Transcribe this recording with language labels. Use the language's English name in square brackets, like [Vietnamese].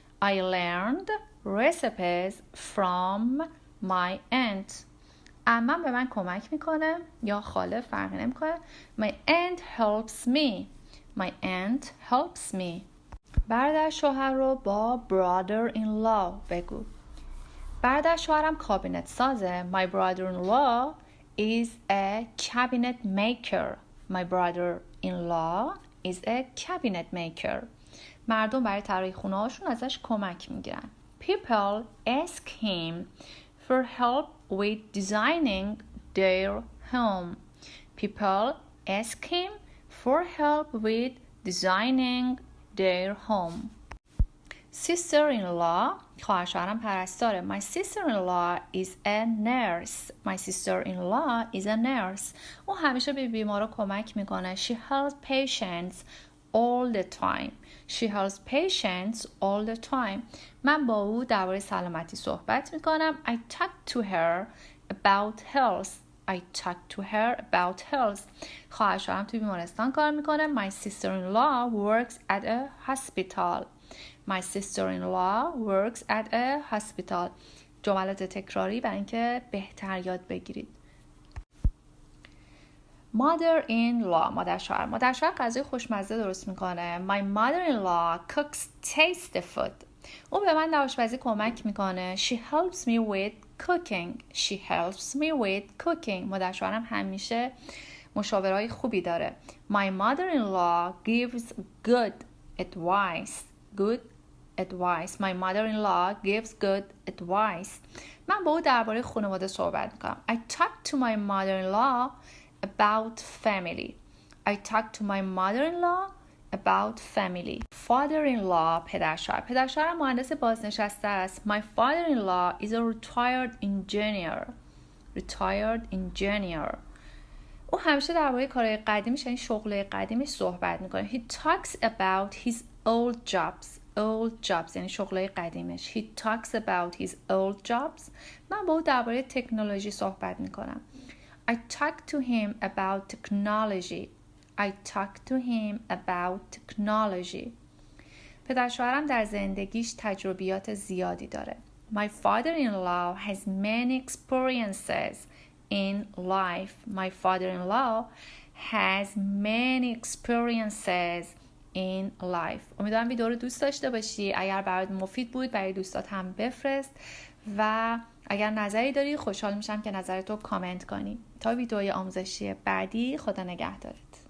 [English] I learned recipes from my aunt. [Persian] عمم به من کمک میکنه یا خاله فرقی نمیکنه. [English] My aunt helps me. My aunt helps me. [Persian] برادر شوهر رو با brother-in-law بگو. برادر شوهرم کابینت سازه. [English] My brother-in-law is a cabinet maker. My brother-in-law is a cabinet maker. [Persian] مردم برای طراحی خونه هاشون ازش کمک میگیرن. [English] People ask him for help with designing their home. People ask him for help with designing their home. [Persian] Sister-in-law خواهر شوهرم پرستاره. [English] My sister-in-law is a nurse. My sister-in-law is a nurse. [Persian] او همیشه به بیمارا کمک میکنه. [English] She helps patients all the time. She helps patients all the time. [Persian] من با او درباره سلامتی صحبت میکنم. [English] I talk to her about health. I talk to her about health. [Persian] خواهر شوهرم توی بیمارستان کار میکنه. [English] My sister-in-law works at a hospital. My sister-in-law works at a hospital. [Persian] جملات تکراری برای اینکه بهتر یاد بگیرید. Mother-in-law مادر شوهر غذای خوشمزه درست میکنه. [English] My mother-in-law cooks tasty food. [Persian] او به من در آشپزی کمک میکنه. [English] She helps me with cooking. She helps me with cooking. [Persian] مادر شوهرم همیشه مشاورهای خوبی داره. [English] My mother-in-law gives good advice. Good advice. My mother-in-law gives good advice. [Persian] من با او درباره خانواده صحبت میکنم. [English] I talk to my mother-in-law about family. I talk to my mother-in-law about family. [Persian] Father-in-law پدرشوهرم مهندس بازنشسته است. [English] My father-in-law is a retired engineer. Retired engineer. [Persian] او همیشه درباره کارهای قدیمیش یعنی شغل قدیمیش صحبت میکنه. [English] He talks about his old jobs. Old jobs [Persian] یعنی شغلای قدیمش. [English] He talks about his old jobs. [Persian] من با او درباره تکنولوژی صحبت میکنم. [English] I talk to him about technology. I talk to him about technology. [Persian] پدر شوهرم در زندگیش تجربیات زیادی داره. [English] My father-in-law has many experiences in life. My father-in-law has many experiences in life. [Persian] امیدوارم ویدئو رو دوست داشته باشی. اگر برات مفید بود برای دوستات هم بفرست و اگر نظری داری خوشحال میشم که نظرتو کامنت کنی. تا ویدئوی آموزشی بعدی خدا نگهدارت.